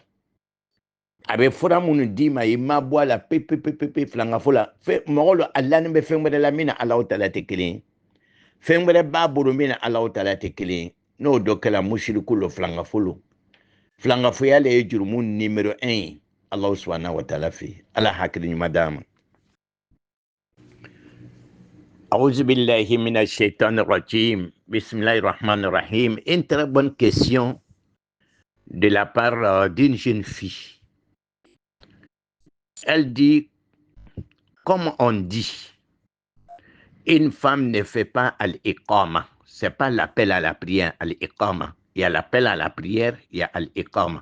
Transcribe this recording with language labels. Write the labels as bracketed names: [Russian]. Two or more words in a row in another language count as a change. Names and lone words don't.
[Bambara] A bɛ fura minnu d'i ma, i ma bɔ a la pepepepe filanga fɔlɔ la. Mɔgɔ lo Allah ni bɛ fɛn wɛrɛ la min na Allah Ta'ala tɛ kelen ye. Fɛn wɛrɛ b'a bolo min na Allah Ta'ala tɛ kelen ye. N'o dɔ kɛla mushriku lo filanga fɔlɔ. Filangafoya le ye jurumu numéro 1 ye. [Arabic] الله سبحانه وتعالى fɛ. [Bambara] Allah hakili ɲuman d'a ma. [Arabic] أعوذ بالله من الشيطان الرجيم. بسم الله الرحمن الرحيم. [French] Une très bonne question de la part d'une jeune fille. Elle dit, comme on dit, une femme ne fait pas al-iqama. C'est pas l'appel à la prière, al-iqama. Il y a l'appel à la prière, il y a al-iqama.